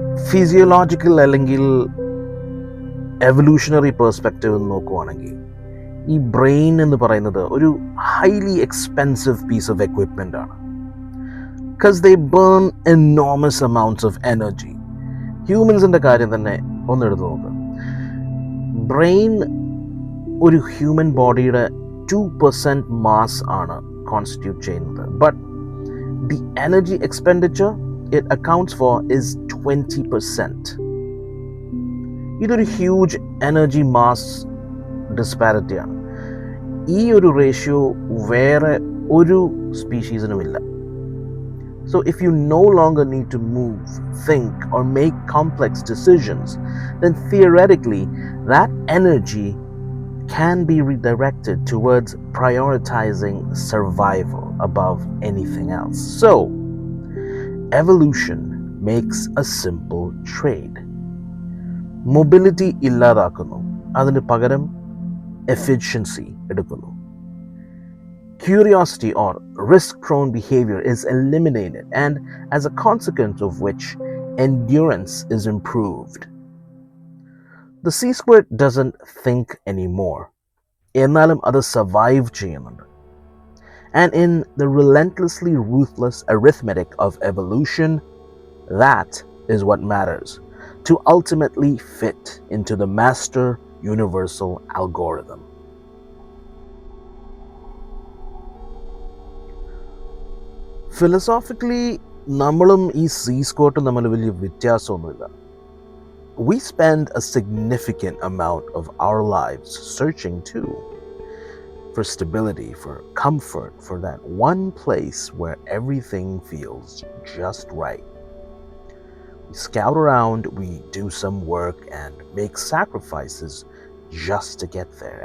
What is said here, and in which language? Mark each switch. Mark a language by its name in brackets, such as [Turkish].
[Malayalam] Physiological അല്ലെങ്കിൽ evolutionary perspective നോക്കുവാണെങ്കിൽ ഈ ബ്രെയിൻ എന്ന് പറയുന്നത് ഒരു [English] highly expensive piece of equipment [Malayalam] ആണ്. [English] Because they burn enormous amounts of energy. [Malayalam] ഹ്യൂമൻസിൻ്റെ കാര്യം തന്നെ ഒന്നെടുത്ത് നോക്കുക. ബ്രെയിൻ ഒരു ഹ്യൂമൻ ബോഡിയുടെ 2% മാസ് ആണ് കോൺസ്റ്റിറ്റ്യൂട്ട് ചെയ്യുന്നത്. [English] But the energy expenditure it accounts for is 20%. [Malayalam] ഇതൊരു ഹ്യൂജ് എനർജി മാസ് ഡിസ്പാരിറ്റി ആണ്. ഈ ഒരു റേഷ്യോ വേറെ ഒരു സ്പീഷീസിനുമില്ല. [English] So if you no longer need to move, think, or make complex decisions, then theoretically that energy can be redirected towards prioritizing survival above anything else. So evolution makes a simple trade. [Malayalam] Mobility ഇല്ലാതാക്കുന്നു, അതിന് പകരം efficiency എടുക്കുന്നു. [English] Curiosity or risk-prone behavior is eliminated, and as a consequence of which, endurance is improved. The sea squirt doesn't think anymore. [Malayalam] എന്നാലും അത് survive ചെയ്യുന്നുണ്ട്. [English] And in the relentlessly ruthless arithmetic of evolution, that is what matters, to ultimately fit into the master universal algorithm. [Malayalam] Philosophically, നമ്മളും ഈ see സ്ക്വാട്ടും തമ്മിൽ വലിയ വ്യത്യാസമൊന്നുമില്ല. [English] We spend a significant amount of our lives searching too. For stability, for comfort, for that one place where everything feels just right. We scout around, we do some work and make sacrifices just to get there.